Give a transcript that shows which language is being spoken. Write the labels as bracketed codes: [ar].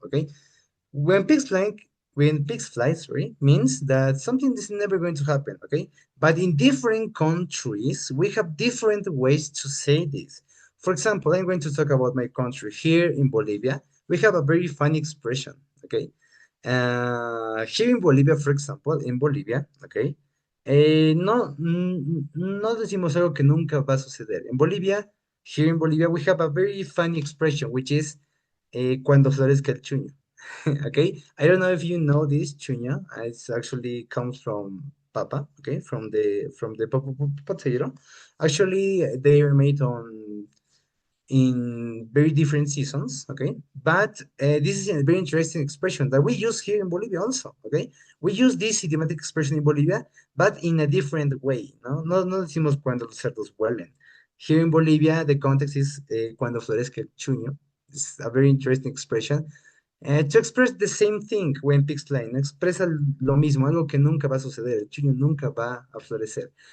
[en] Okay, when pigs fly, when pigs fly, sorry, means that something is never going to happen, okay? But in different countries, we have different ways to say this. For example, I'm going to talk about my country. Here in Bolivia, we have a very funny expression, okay? Here in Bolivia, for example, in Bolivia, okay? [es] No decimos algo que nunca va a suceder. [en] En Bolivia, here in Bolivia, we have a very funny expression, which is [es] cuando florezca el chuño. [en] Okay, I don't know if you know this chuño. It's actually comes from papa. Okay, from the potato. Actually, they are made on in very different seasons, okay? But this is a very interesting expression that we use here in Bolivia also, okay? We use this idiomatic expression in Bolivia, but in a different way, ¿no? [es] No decimos cuando los cerdos vuelen. [en] Here in Bolivia, the context is [es] cuando florezca el chuño. [en] It's a very interesting expression. To express the same thing when pigs fly, ¿no? [es] Expresa lo mismo, algo que nunca va a suceder, el chuño nunca va a florecer.